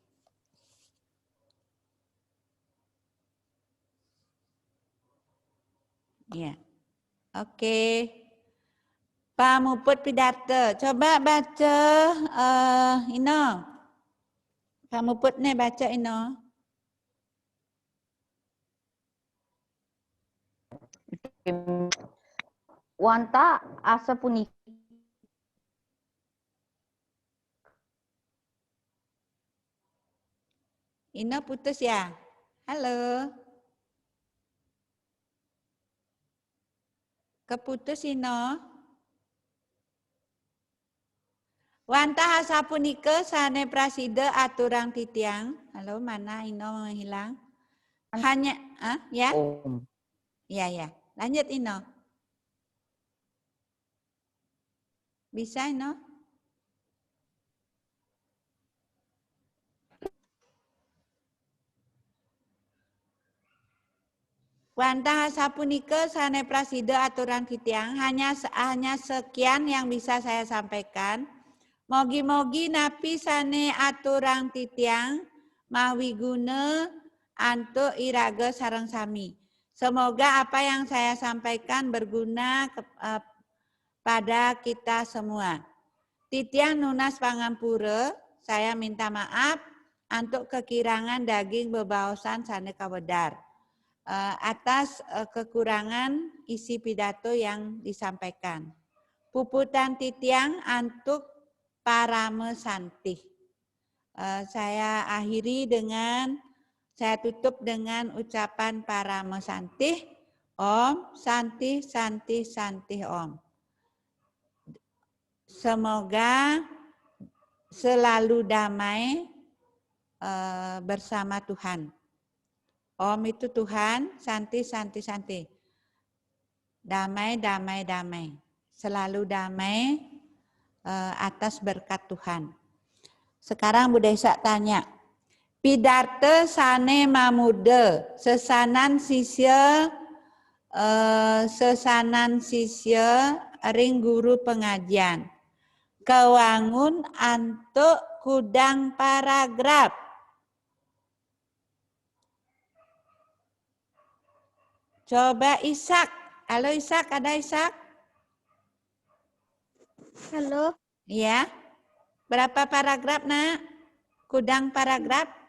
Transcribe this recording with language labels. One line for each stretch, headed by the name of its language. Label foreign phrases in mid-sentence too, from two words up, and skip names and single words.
Indonesian: Iya. Oke. Pamuput pidato. Coba baca Ino. Pamuput nih baca Ino.
Balinese: Wanta asa punika
Indonesian: Ino putus ya? Halo. Keputus Ino.
Balinese: Wanta hasapunika sane prasida aturang titiang.
Indonesian: Halo, mana Ino menghilang? Hanya, ya? Om. Ya. Lanjut Ino. Bisa Ino?
Balinese: Wanta hasapunika sane prasida aturan titiang.
Indonesian: Hanya sekian yang bisa saya sampaikan.
Balinese: Mogi-mogi napi sane aturang titiang mawiguna antuk iraga sareng sami.
Indonesian: Semoga apa yang saya sampaikan berguna pada kita semua.
Balinese: Titiang nunas pangampura,
Indonesian: saya minta maaf untuk
Balinese: kekirangan daging bebaosan sane kawedar.
Indonesian: Atas kekurangan isi pidato yang disampaikan.
Balinese: Puputan titiang untuk parame santih.
Indonesian: Saya akhiri dengan, saya tutup dengan ucapan parame santih.
Sanskrit: Om, santih, santih, santih Om.
Indonesian: Semoga selalu damai bersama Tuhan. Om itu Tuhan,
Sanskrit: santi, santi, santi.
Indonesian: Damai, damai, damai. Selalu damai atas berkat Tuhan. Sekarang Bu Desa tanya.
Balinese: Pidarte sane mamude, sesanan sisya ring guru pengajian. Kewangun antuk kudang paragraf.
Indonesian: Coba Ishak. Halo Ishak, ada Ishak? Halo. Iya. Berapa paragraf, Nak?
Balinese: Kudang paragraf?